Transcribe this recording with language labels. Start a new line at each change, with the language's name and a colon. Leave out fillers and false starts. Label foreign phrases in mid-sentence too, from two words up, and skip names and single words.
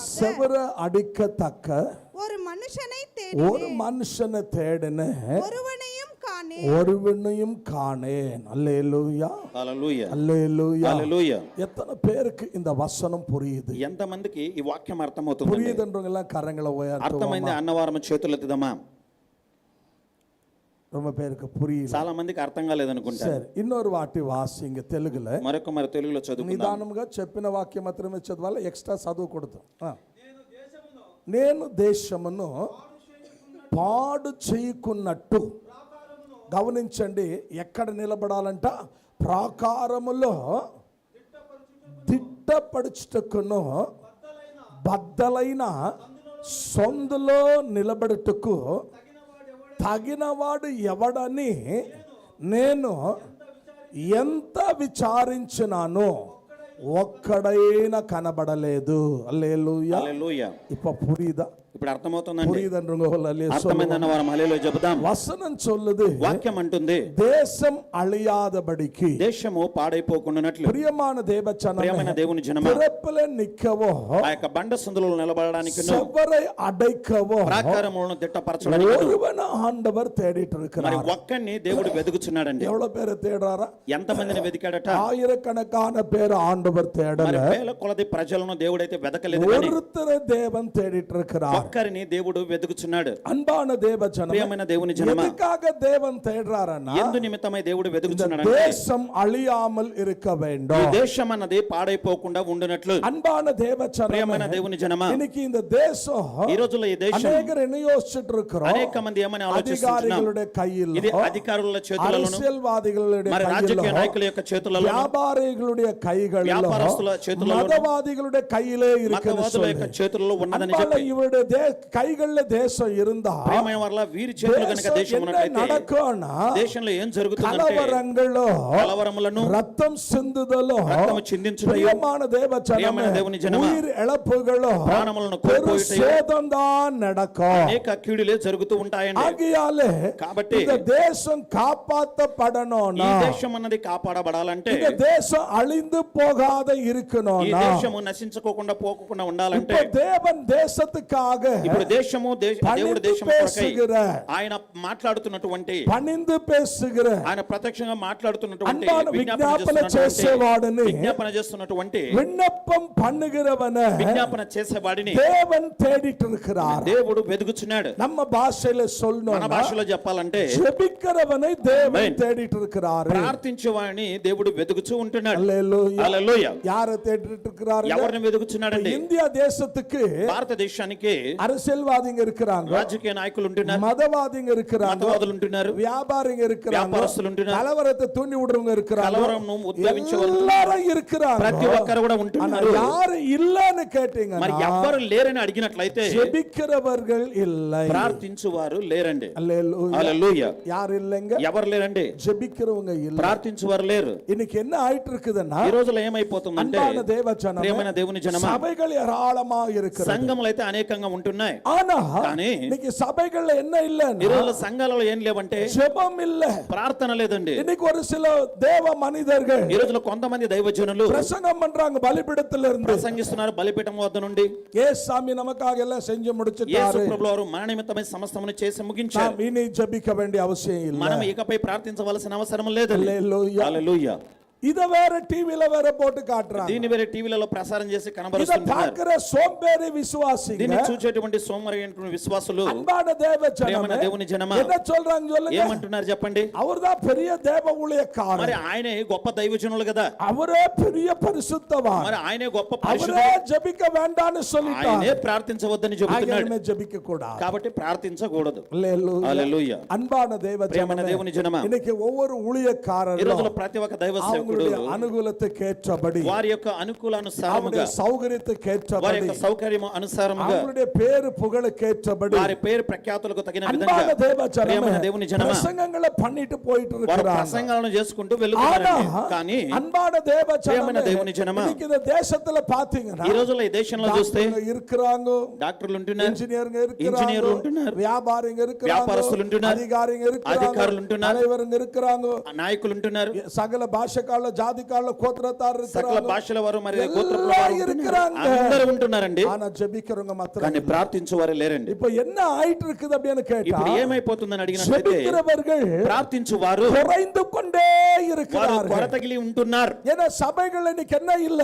Tamil: செவர அடிக்கத்தக்க ஒரு மனுஷனை ஒரு தேடினேன், மனுஷனை தேடினேன், ஒருவனையும் காணேன். ஒருவனையும் காணேன். அல்லேலூயா,
Telugu: హల్లెలూయా.
Tamil: அல்லேலூயா.
Telugu: హల్లెలూయా.
Tamil: எத்தனை பேருக்கு இந்த வசனம் புரியுது?
Telugu: ఎంతమందికి ఈ వాక్యం అర్థమవుతుంది?
Tamil: புரியுதுன்றவங்க எல்லாம் கரங்களை உயர்த்துவோமா?
Telugu: అర్థమైంది అన్నవారం చేతులెత్తుదామా?
Tamil: ரொம்ப பேருக்கு புரியல.
Telugu: చాలా మందికి అర్థం కాలేదనుకుంటా. సరే, இன்னொரு వాటి వాసింగ తెలుగులో మరి తెలుగులో చదువుకుందాం. నిదానంగా చెప్పిన వాక్యం మాత్రమే చదవాలి, ఎక్స్ట్రా చదువు కొడతాం. నేను దేశమును పాడు చేయకున్నట్టు, గమనించండి, ఎక్కడ నిలబడాలంట? ప్రాకారములో దిట్టపడుచుటకును బద్దలైన సందులో నిలబడుటకు తగినవాడు ఎవడని నేను ఎంత విచారించినాను, ఒక్కడైనా కనబడలేదు.
Tamil: அல்லேலூயா.
Telugu: హల్లెలూయా.
Tamil: இப்ப புரியுதா?
Telugu: ఇప్పుడు అర్థమవుతుందండి.
Tamil: புரியுதுன்றவங்க
Telugu: అర్థమైంది అన్నవారం హల్లెలూయా చెబుదాం.
Tamil: வசனம் சொல்லுது,
Telugu: వాక్యం అంటుంది
Tamil: தேசம் அழியாதபடிக்கு,
Telugu: దేశము పాడైపోకుండానట్లు
Tamil: பிரியமான
Telugu: ప్రియమైన
Tamil: தேவச்சனமே,
Telugu: దేవుని జనమా,
Tamil: திறப்பில நிற்கவோ,
Telugu: ఆ యొక్క బండ సందులో నిలబడడానికి
Tamil: செவரை அடைக்கவோ
Telugu: ప్రాకారములను దిట్టపరచడానికి
Tamil: ஒருவன ஆண்டவர் தேடிட்டு
Telugu: మరి
Tamil: இருக்கிறார்.
Telugu: ఒక్కడిని దేవుడు వెతుకుచున్నాడండి.
Tamil: எவ்வளவு பேரை தேடுறாரா?
Telugu: ఎంతమందిని వెతికాడట?
Tamil: ஆயிரக்கணக்கான பேர் ஆண்டவர்
Telugu: మరి
Tamil: தேடல,
Telugu: వేల కొలది ప్రజలను దేవుడైతే వెతకలేదు కానీ
Tamil: ஒருத்தரை தேவன் தேடிட்டு இருக்கிறார்.
Telugu: ఒక్కరిని దేవుడు వెతుకుచున్నాడు.
Tamil: அன்பான தேவச்சனமே,
Telugu: ప్రియమైన దేవుని జనమా,
Tamil: எதுக்காக தேவன் தேடுறாருன்னா,
Telugu: ఎందు నిమిత్తమై దేవుడు
Tamil: இந்த
Telugu: వెతుకుచున్నాడు?
Tamil: தேசம் அழியாமல் இருக்க
Telugu: ఈ
Tamil: வேண்டும்.
Telugu: దేశం అన్నది పాడైపోకుండా ఉండునట్లు.
Tamil: அன்பான தேவச்சனமே,
Telugu: ప్రియమైన దేవుని జనమా,
Tamil: இன்னைக்கு இந்த தேசம்
Telugu: ఈ రోజుల్లో ఈ దేశం
Tamil: அநேகர் என்ன யோசிச்சுட்டு இருக்கிறோம்?
Telugu: అనేక మంది ఏమని ఆలోచిస్తున్నారు?
Tamil: அதிகாரிகளுடைய கையில்,
Telugu: ఇది అధికారుల చేతులలోను,
Tamil: அரசியல்வாதிகளுடைய
Telugu: మరి రాజకీయ
Tamil: கையில்,
Telugu: నాయకుల యొక్క చేతులలో,
Tamil: வியாபாரிகளுடைய கைகளில்,
Telugu: వ్యాపారస్తుల చేతులలో,
Tamil: மதவாதிகளுடைய கையிலே இருக்கிறது.
Telugu: మతవాదుల యొక్క చేతుల్లో ఉన్నదని
Tamil: அன்பான
Telugu: చెప్పి
Tamil: இவருடைய கைகள்ல தேசம் இருந்தா
Telugu: ప్రియమైన వారలా వీరి చేతిలో గనుక
Tamil: தேசம்
Telugu: దేశం
Tamil: என்ன
Telugu: ఉన్నట్లయితే
Tamil: நடக்கும்னா
Telugu: దేశంలో ఏం జరుగుతుందంటే
Tamil: கலவரங்களும்
Telugu: కలవరములను
Tamil: ரத்தம் சிந்துதலும்
Telugu: రక్తము చిందించుటయు
Tamil: பிரியமான தேவ
Telugu: ప్రియమైన దేవుని జనమా
Tamil: உயிர் இழப்புகளும்
Telugu: ప్రాణములను
Tamil: பெரும்
Telugu: కోల్పోయుటయు
Tamil: சேதம் தான் நடக்கும்.
Telugu: అనేక కీడులే జరుగుతూ ఉంటాయండి.
Tamil: ஆகையாலே
Telugu: కాబట్టి
Tamil: இந்த தேசம் காப்பாற்றப்படணும்னா
Telugu: ఈ దేశం అన్నది కాపాడబడాలంటే
Tamil: இந்த தேசம் அழிந்து போகாத
Telugu: ఈ
Tamil: இருக்கணும்னா
Telugu: దేశము నశించుకోకుండా పోకుండా ఉండాలంటే
Tamil: இப்ப தேவன் தேசத்துக்காக
Telugu: ఇప్పుడు దేశము దేవుడు
Tamil: பணிந்து
Telugu: దేశం కొరకై
Tamil: பேசுகிற
Telugu: ఆయన మాట్లాడుతున్నటువంటి
Tamil: பணிந்து பேசுகிற
Telugu: ఆయన ప్రత్యక్షంగా మాట్లాడుతున్నటువంటి
Tamil: அன்பான விஞ்ஞாபன చేసేవాడిని
Telugu: విజ్ఞాపన చేస్తున్నటువంటి
Tamil: விண்ணப்பம் பண்ணுகிறவன
Telugu: విజ్ఞాపన చేసేవాడిని
Tamil: தேவன் தேடிட்டு இருக்கிறார்.
Telugu: దేవుడు వెదుగుచున్నాడు.
Tamil: நம்ம பாஷையில
Telugu: మన
Tamil: சொல்லணும்,
Telugu: భాషలో చెప్పాలంటే
Tamil: ஜெபிக்கிறவனை தேவன் Amen. தேடிட்டு இருக்கிறார்.
Telugu: ప్రార్థించేవాడిని దేవుడు వెదుగుచూ ఉంటున్నాడు.
Tamil: அல்லேலூயா.
Telugu: హల్లెలూయా.
Tamil: யாரை தேடிட்டு இருக்கிறார்?
Telugu: ఎవరిని వెదుగుచున్నాడండి?
Tamil: இந்தியா தேசத்துக்கு
Telugu: భారతదేశానికి
Tamil: அரசியல்வாதிங்க இருக்கிறாங்க,
Telugu: రాజకీయ నాయకులు ఉంటున్నారు,
Tamil: மதவாதிங்க இருக்கிறாங்க,
Telugu: మతవాదులు ఉంటున్నారు,
Tamil: வியாபாரிங்க இருக்கிறாங்க,
Telugu: వ్యాపారస్తులు ఉంటున్నారు,
Tamil: கலவரத்தை தூண்டி விடுறவங்க இருக்கிறாங்க,
Telugu: కలవరంను ఉద్భవించేవారు
Tamil: எல்லாரும் இருக்கிறாங்க.
Telugu: ప్రతి ఒక్కరు కూడా
Tamil: ஆனா
Telugu: ఉంటున్నారు.
Tamil: யாரு இல்லன்னு
Telugu: మరి
Tamil: கேட்டீங்கன்னா
Telugu: ఎవ్వరు లేరని అడిగినట్లయితే
Tamil: ஜெபிக்கிறவர்கள் இல்லை.
Telugu: ప్రార్థించువారు లేరండి.
Tamil: அல்லேலூயா.
Telugu: హల్లెలూయా.
Tamil: யார் இல்லைங்க?
Telugu: ఎవరు లేరండి?
Tamil: ஜெபிக்கிறவங்க இல்ல.
Telugu: ప్రార్థించువారు లేరు.
Tamil: இன்னைக்கு என்ன ஆயிட்டு இருக்குதுன்னா,
Telugu: ఈ రోజులో ఏమైపోతుందంటే
Tamil: அன்பான தேவஜனமே,
Telugu: ప్రియమైన దేవుని జనమా,
Tamil: சபைகள் ஏராளமா இருக்கிறது.
Telugu: సంఘములు అయితే అనేకంగా ఉంటున్నాయి.
Tamil: ஆனா
Telugu: కానీ
Tamil: இன்னைக்கு சபைகள்ல என்ன
Telugu: ఈ
Tamil: இல்லன்னா
Telugu: రోజుల్లో సంఘాలలో ఏం లేవంటే
Tamil: ஜெபம் இல்ல.
Telugu: ప్రార్థన లేదండి.
Tamil: இன்னைக்கு ஒரு சில தேவ மனிதர்கள்
Telugu: ఈ రోజులో కొంతమంది దైవజనులు
Tamil: பிரசங்கம் பண்றாங்க பலிபீடத்துல இருந்து.
Telugu: ప్రసంగిస్తున్నారు బలిపీఠం వద్ద నుండి.
Tamil: சாமி நமக்காக எல்லாம் செஞ்சு
Telugu: యేసు
Tamil: முடிச்சிட்டாரு,
Telugu: ప్రభువు వారు మన నిమిత్తమై సమస్తమును చేసి ముగించారు.
Tamil: நாம் இனி ஜெபிக்க வேண்டிய அவசியம் இல்ல.
Telugu: మనం ఇకపై ప్రార్థించవలసిన అవసరం లేదండి.
Tamil: அல்லேலூயா.
Telugu: హల్లెలూయా.
Tamil: இத வேற டிவில வேற போட்டு காட்டுறாங்க.
Telugu: దీన్ని వేరే టీవీలలో ప్రసారం చేసి
Tamil: இத
Telugu: కనబరుస్తున్నారు.
Tamil: பாக்குற சோம்பேறி விசுவாசிங்க,
Telugu: దీన్ని చూచేటువంటి సోమరైనటువంటి విశ్వాసులు,
Tamil: அன்பான தேவ
Telugu: ప్రియమైన
Tamil: ஜனமே,
Telugu: దేవుని జనమా,
Tamil: என்ன சொல்றாங்க சொல்லுங்க?
Telugu: ఏమంటున్నారు చెప్పండి?
Tamil: அவர்தான் பெரிய தேவ
Telugu: మరి
Tamil: ஊழியக்காரர்,
Telugu: ఆయనే గొప్ప దైవజనులు కదా,
Tamil: அவரே பெரிய பரிசுத்தவான்,
Telugu: మరి ఆయనే గొప్ప
Tamil: அவரே
Telugu: పరిశుద్ధుడు,
Tamil: ஜெபிக்க வேண்டாம்னு
Telugu: ఆయనే
Tamil: சொல்லிட்டார்.
Telugu: ప్రార్థించవద్దని చెబుతున్నాడు.
Tamil: ஆகவே ஜெபிக்க கூடாது.
Telugu: కాబట్టి ప్రార్థించకూడదు.
Tamil: அல்லேலூயா.
Telugu: హల్లెలూయా.
Tamil: அன்பான தேவ
Telugu: ప్రియమైన
Tamil: ஜனமே,
Telugu: దేవుని జనమా,
Tamil: இன்னைக்கு ஒவ்வொரு
Telugu: ఈ
Tamil: ஊழியக்காரரும்
Telugu: రోజులో ప్రతి ఒక్క దైవ సేవకుడు
Tamil: அவங்களுடைய அனுகூலத்துக்கு ஏற்றபடி,
Telugu: వారి యొక్క అనుకూలానుసారముగా,
Tamil: அவங்களுடைய சௌகரியத்துக்கு
Telugu: వారి
Tamil: ஏற்றபடி,
Telugu: యొక్క సౌకర్యము అనుసారముగా,
Tamil: அவங்களுடைய பேரு புகழுக்கு ஏற்றபடி
Telugu: వారి పేరు ప్రఖ్యాతులకు తగిన విధంగా
Tamil: அன்பான தேவ ஜனமே,
Telugu: ప్రియమైన దేవుని జనమా,
Tamil: பிரசங்கங்களை பண்ணிட்டு போயிட்டு
Telugu: వారు
Tamil: இருக்கிறாங்க.
Telugu: ప్రసంగాలను చేసుకుంటూ
Tamil: ஆனா
Telugu: వెళ్తున్నారండి. కానీ
Tamil: அன்பான தேவ
Telugu: ప్రియమైన
Tamil: ஜனமே,
Telugu: దేవుని జనమా,
Tamil: இன்னைக்கு இந்த தேசத்துல பாத்தீங்கன்னா
Telugu: ఈ రోజుల్లో ఈ దేశంలో చూస్తే
Tamil: டாக்டருங்க இருக்கிறாங்க,
Telugu: డాక్టర్లు ఉంటున్నారు,
Tamil: இன்ஜினியருங்க
Telugu: ఇంజనీర్లు
Tamil: இருக்கிறாங்க,
Telugu: ఉంటున్నారు,
Tamil: வியாபாரிங்க இருக்கிறாங்க,
Telugu: వ్యాపారస్తులు ఉంటున్నారు,
Tamil: அதிகாரிங்க இருக்கிறாங்க,
Telugu: అధికారులు ఉంటున్నారు,
Tamil: தலைவருங்க இருக்கிறாங்க,
Telugu: నాయకులు ఉంటున్నారు,
Tamil: சகல பாஷைக்கால ஜாதிக்கால கோத்திரத்தார்
Telugu: సకల
Tamil: இருக்கிறாங்க,
Telugu: భాషల వారు మరి గోత్రపుల
Tamil: எல்லாரும்
Telugu: వారు ఉంటున్నారు.
Tamil: இருக்கிறாங்க.
Telugu: అందరూ ఉంటున్నారండి.
Tamil: ஆனா ஜெபிக்கிறவங்க மாத்திரம்
Telugu: కానీ ప్రార్థించువారు లేరండి.
Tamil: இப்ப என்ன ஆயிட்டு இருக்குது அப்படின்னு கேட்டா,
Telugu: ఇప్పుడు ఏమైపోతుందని అడిగినట్లయితే
Tamil: ஜெபிக்கிறவர்கள்
Telugu: ప్రార్థించువారు
Tamil: குறைந்து கொண்டே
Telugu: వారు
Tamil: இருக்கிறார்கள்.
Telugu: కొరతగిలి ఉంటున్నారు.
Tamil: ஏன்னா సభைகள் இன்னைக்கு என்ன இல்ல,